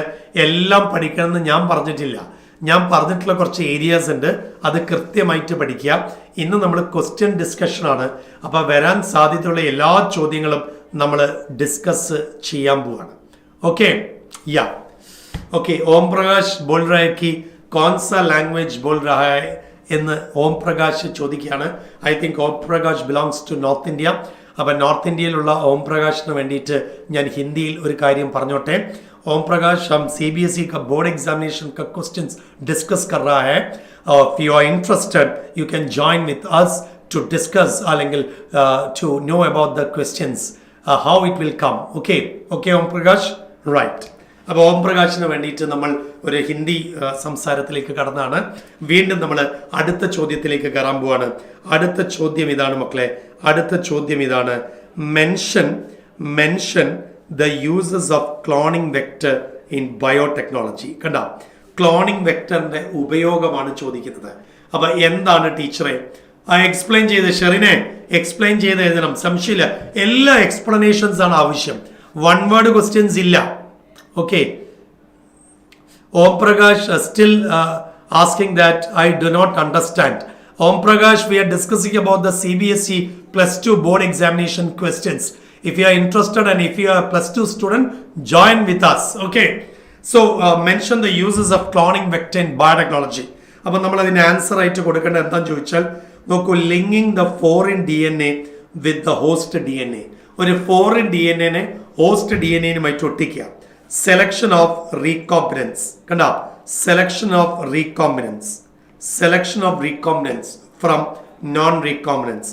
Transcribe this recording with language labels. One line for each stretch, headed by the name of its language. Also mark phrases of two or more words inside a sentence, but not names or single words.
Malayalam: എല്ലാം പഠിക്കണമെന്ന് ഞാൻ പറഞ്ഞിട്ടില്ല. ഞാൻ പറഞ്ഞിട്ടുള്ള കുറച്ച് ഏരിയാസ് ഉണ്ട്, അത് കൃത്യമായിട്ട് പഠിക്കുക. ഇന്ന് നമ്മൾ ക്വസ്റ്റ്യൻ ഡിസ്കഷനാണ്. അപ്പോൾ വരാൻ സാധ്യതയുള്ള എല്ലാ ചോദ്യങ്ങളും നമ്മൾ ഡിസ്കസ് ചെയ്യാൻ പോവാണ്. ഓക്കെ.
English: ya okay.
Malayalam: ഓം പ്രകാശ്
Hindi: बोल रहा है कि कौन सा लैंग्वेज बोल रहा है
Malayalam: എന്ന് ഓം പ്രകാശ് ചോദിക്കുകയാണ്.
English: I think Om Prakash belongs to North India.
Malayalam: അപ്പം നോർത്ത് ഇന്ത്യയിലുള്ള ഓം പ്രകാശിന് വേണ്ടിയിട്ട് ഞാൻ ഹിന്ദിയിൽ ഒരു കാര്യം പറഞ്ഞോട്ടെ.
Hindi: ओम प्रकाश, हम CBSE का
English: board examination
Hindi: का
English: questions discuss
Hindi: कर रहा है.
English: If you are interested, you can join with us to discuss അല്ലെങ്കിൽ to know about the questions, how it will come. Okay, Om Prakash, right.
Malayalam: അപ്പോൾ ഓം പ്രകാശിന് വേണ്ടിയിട്ട് നമ്മൾ ഒരു ഹിന്ദി സംസാരത്തിലേക്ക് കടന്നാണ്. വീണ്ടും നമ്മൾ അടുത്ത ചോദ്യത്തിലേക്ക് കയറാൻ പോവാണ്. അടുത്ത ചോദ്യം ഇതാണ് മക്കളെ. അടുത്ത ചോദ്യം ഇതാണ്:
English: മെൻഷൻ the uses of cloning vector in biotechnology.
Malayalam: കണ്ട, ക്ലോണിംഗ് വെക്ടറിന്റെ ഉപയോഗമാണ് ചോദിക്കുന്നത്. അപ്പൊ എന്താണ് ടീച്ചറെ എക്സ്പ്ലെയിൻ ചെയ്ത്? ഷെറിനെ എക്സ്പ്ലെയിൻ ചെയ്ത് എഴുതണം, സംശയമില്ല. എല്ലാ എക്സ്പ്ലനേഷൻസ് ആണ് ആവശ്യം,
English: one word questions
Malayalam: ഇല്ല.
English: ഓക്കെ. ഓം പ്രകാശ് still asking that I do not understand. Om Prakash, we are discussing about the CBSE +2 board examination questions. If you are interested and if you are a +2 student, join with us. Okay. So mention the uses of cloning vector in biotechnology.
Malayalam: അപ്പോൾ നമ്മൾ അതിന് ആൻസർ ആയിട്ട് കൊടുക്കേണ്ടത് എന്താണെന്ന് ചോദിച്ചാൽ, നോക്കൂ,
English: linking the foreign DNA with the host DNA.
Malayalam: ഒരു
English: foreign DNA host DNA
Malayalam: യുമായിട്ട് ഒട്ടിക്കുക.
English: selection of recombinants. കണ്ട, selection of recombinants from non recombinants.